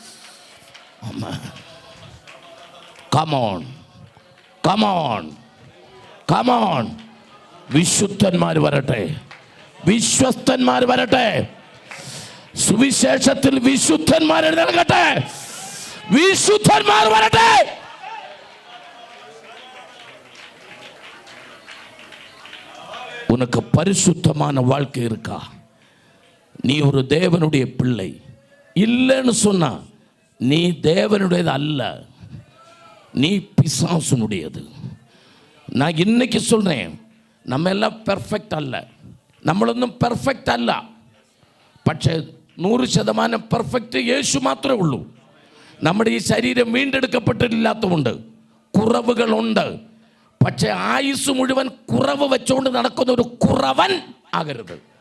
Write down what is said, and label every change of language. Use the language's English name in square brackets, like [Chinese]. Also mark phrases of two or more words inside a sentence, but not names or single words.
[English] come on come on come on. [Malayalam] വിശുദ്ധന്മാർ വരട്ടെ, വിശ്വസ്തന്മാർ വരട്ടെ. സുവിശേഷത്തിൽ വിശുദ്ധന്മാർ നൽകട്ടെ, വിശുദ്ധന്മാർ വരട്ടെ. [Tamil] உனக்கு பரிசுத்தமான வாழ்க்கை இருக்கா? நீ ஒரு தேவனுடைய பிள்ளை. இல்லைன்னு சொன்னா நீ தேவனுடையது அல்ல, நீ பிசாசுனுடையது. நான் இன்னைக்கு சொல்றேன், நம்ம எல்லாம் [Malayalam] പെർഫെക്റ്റ് അല്ല, നമ്മളൊന്നും പെർഫെക്റ്റ് അല്ല. പക്ഷേ 100% പെർഫെക്റ്റ് യേശു മാത്രമേ ഉള്ളൂ. നമ്മുടെ ഈ ശരീരം വീണ്ടെടുക്കപ്പെട്ടില്ലാത്തതുകൊണ്ട് കുറവുകളുണ്ട്. പക്ഷേ ആയുസ് മുഴുവൻ കുറവ് വെച്ചുകൊണ്ട് നടക്കുന്ന ഒരു കുറവൻ ആകരുത്.